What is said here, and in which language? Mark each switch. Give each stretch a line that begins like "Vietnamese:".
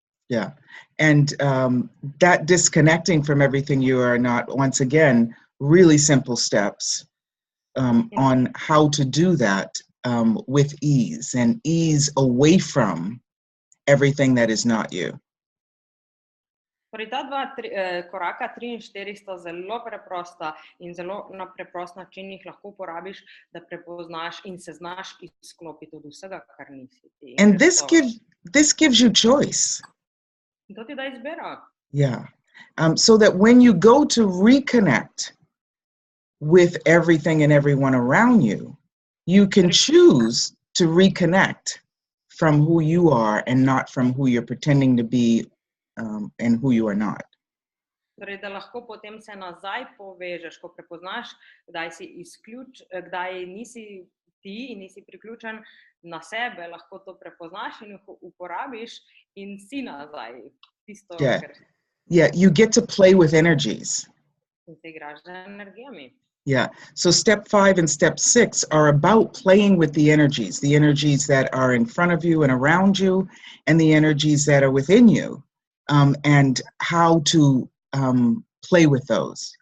English: Yeah, and that disconnecting from everything you are not, once again, really simple steps on how to do that with ease and ease away from everything that is not you.
Slovenian: Torej, ta 2 koraka 3 in 4 sta zelo preprosta in zelo na preprost način jih lahko uporabiš, da prepoznaš in se znaš izklopiti od vsega, kar nisi ti.
English: And this gives you choice.
Slovenian: In to ti da izbiro.
English: Yeah, so that when you go to reconnect with everything and everyone around you, you can choose to reconnect from who you are and not from who you're pretending to be and who you are not.
Slovenian: Torej, da lahko potem se nazaj povežeš, ko prepoznaš, kdaj nisi ti in nisi priključen na sebe, lahko to prepoznaš in uporabiš in si nazaj. Tisto,
English: Yeah, you get to play with energies.
Slovenian: In se igraš z energijami.
English: Yeah, so step 5 and step 6 are about playing with the energies that are in front of you and around you, and the energies that are within you, and how to play with those.